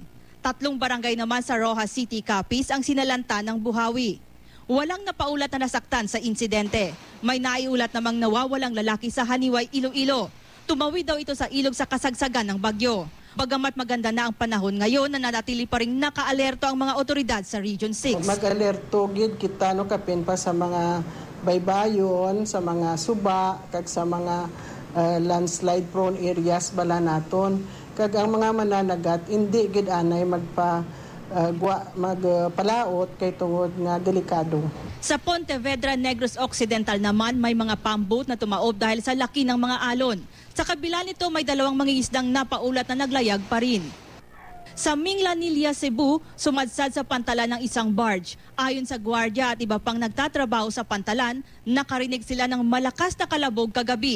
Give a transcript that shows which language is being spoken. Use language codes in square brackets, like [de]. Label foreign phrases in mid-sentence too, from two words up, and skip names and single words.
[tl] 3 barangay naman sa Rojas City, Capiz ang sinalanta ng buhawi. Walang napaulat na nasaktan sa insidente. May naiulat namang nawawalang lalaki sa Haniway, Iloilo. Tumawid daw ito sa ilog sa kasagsagan ng bagyo. Bagamat maganda na ang panahon ngayon, nananatili pa rin naka-alerto ang mga otoridad sa Region 6. [hil] Mag-alerto gid kita kapin pa sa mga baybayon, sa mga suba, kag sa mga [en] landslide prone areas [hil] bala naton. Kag ang mga mananagat hindi gid anay magpalaot kay tungod nga delikado. [tl] Sa Pontevedra, Negros Occidental naman may mga pamboat na tumaob dahil sa laki ng mga alon. Sa kabila nito may 2 mangingisdang napaulat na naglayag pa rin. Sa Minglanilla, Cebu, sumadsad sa pantalan ng isang barge. Ayon sa gwardiya at iba pang nagtatrabaho sa pantalan, nakarinig sila ng malakas na kalabog kagabi.